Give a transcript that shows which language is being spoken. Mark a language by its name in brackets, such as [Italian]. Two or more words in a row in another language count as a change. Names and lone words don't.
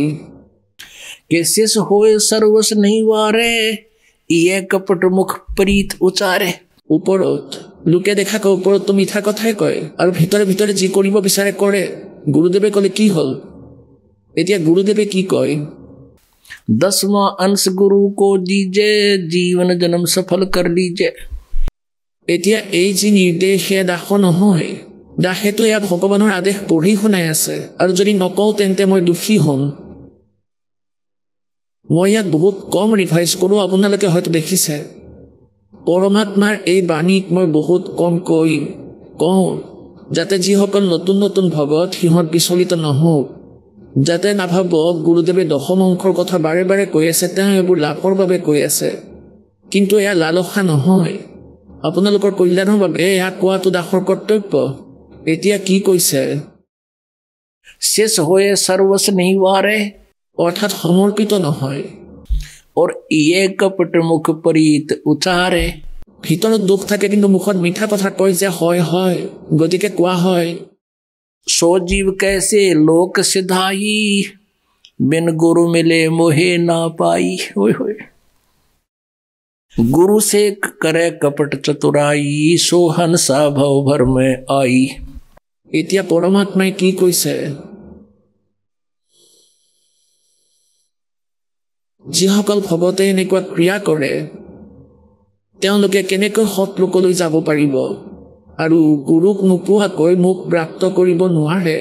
[Hindi] केशेष है सर्वस नहीं वारे, ये कपट मुख प्रीत उचारे। [Assamese] ওপৰত লোকে দেখাকৈ ওপৰততো মিঠা কথাই কয়, আৰু ভিতৰে ভিতৰে যি কৰিব বিচাৰে কৰে। গুৰুদেৱে ক'লে কি হ'ল? এতিয়া গুৰুদেৱে কি কয়? [Hindi] 10वां अंश गुरु को दीजे, जीवन जन्म सफल कर लीजिए। [Assamese] এতিয়া এই যি নিৰ্দেশ, সেয়া দাস নহয়। দাসেতো ইয়াত ভগৱানৰ আদেশ পঢ়ি শুনাই আছে, আৰু যদি নকওঁ তেন্তে মই দোষী হ'ম। মই ইয়াত বহুত কম ৰিভাইজ কৰোঁ, আপোনালোকে হয়তো দেখিছে। পৰমাত্মাৰ এই বাণীক মই বহুত কমকৈ কওঁ, যাতে যিসকল নতুন নতুন ভগত সিহঁত বিচলিত নহওক, যাতে নাভাবক গুৰুদেৱে দশম অংশৰ কথা বাৰে বাৰে কৈ আছে, তেওঁ এইবোৰ লাভৰ বাবে কৈ আছে। কিন্তু এয়া লালসা নহয়, আপোনালোকৰ কল্যাণৰ বাবে এয়া কোৱাটো দাসৰ কৰ্তব্য। এতিয়া কি কৈছে? [Hindi] शेष होए सर्वस नहीं वारे, [Assamese] অৰ্থাৎ সমৰ্পিত নহয়। [Hindi] और ये कपट मुख प्रीत उचारे। [Assamese] ভিতৰত দুখ থাকে কিন্তু মুখত মিঠা কথা কয় যে হয় হয়। গতিকে কোৱা হয়, [Hindi] सो जीव कैसे लोक सिधाई, बिन गुरु मिले मोहे ना पाई। होय होय। गुरु से करे कपट चतुराई, सो हंसा भव भर में आई। [Assamese] এতিয়া পৰমাত্মাই কি কৈছে? যিসকল ভগতে এনেকুৱা ক্ৰিয়া কৰে, তেওঁলোকে কেনেকৈ সৎলোকলৈ যাব পাৰিব আৰু গুৰুক নোপোৱাকৈ মোক প্ৰাপ্ত কৰিব নোৱাৰে।